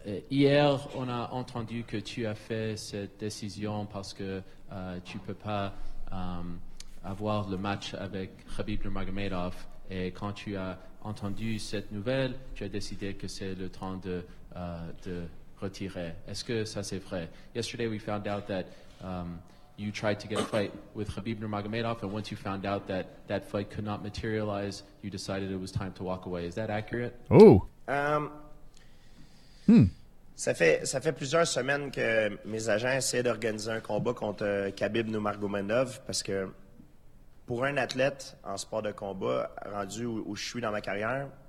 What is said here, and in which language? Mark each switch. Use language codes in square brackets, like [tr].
[fr] Hier, on a entendu que tu as fait cette décision parce que tu ne peux pas avoir le match avec Khabib Nurmagomedov. Et quand tu as entendu cette nouvelle, tu as décidé que c'est le temps de retirer. Est-ce que ça c'est vrai? [en] Yesterday we found out that you tried to get a fight with Khabib Nurmagomedov, and once you found out that that fight could not materialize, you decided it was time to walk away. Is that accurate? Oh. [fr] Ça fait plusieurs semaines que mes agents essaient d'organiser un combat contre Khabib Nurmagomedov parce que pour un athlète en sport de combat rendu où je suis dans ma carrière,